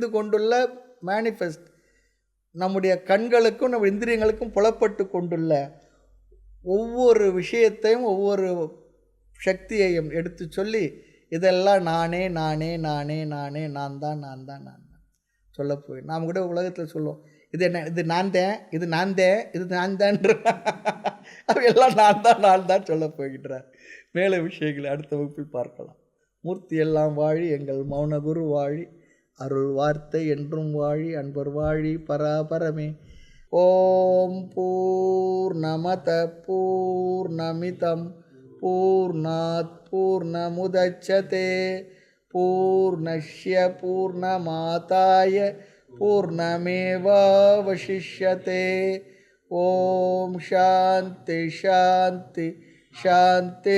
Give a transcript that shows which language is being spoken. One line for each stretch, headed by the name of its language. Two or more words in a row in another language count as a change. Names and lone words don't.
Tamil: கொண்டுள்ள, மேனிஃபெஸ்ட், நம்முடைய கண்களுக்கும் நம்ம இந்திரியங்களுக்கும் புலப்பட்டு கொண்டுள்ள ஒவ்வொரு விஷயத்தையும் ஒவ்வொரு சக்தியையும் எடுத்து சொல்லி, இதெல்லாம் நானே நானே நானே நானே நான் தான் நான் தான் நான் தான் சொல்ல போய் நாம் கூட உலகத்தில் சொல்லுவோம், இது என்ன, இது நான் தான், இது நான் தான், இது நான் தான்ற அவையெல்லாம் நான் தான் சொல்ல போகின்றார். மேலே விஷயங்களை அடுத்த வகுப்பில் பார்க்கலாம். மூர்த்தி எல்லாம் வாழி, எங்கள் மௌனகுரு வாழி, அருள் வார்த்தை என்றும் வாழி, அன்பர் வாழி பராபரமே.
Sanskrit: ॐ पूर्णमद पूर्णमिदं पूर्णात् पूर्णमुदच्यते पूर्णस्य पूर्णमादाय पूर्णमेवावशिष्यते. ॐ शान्ति शान्ति शान्ति.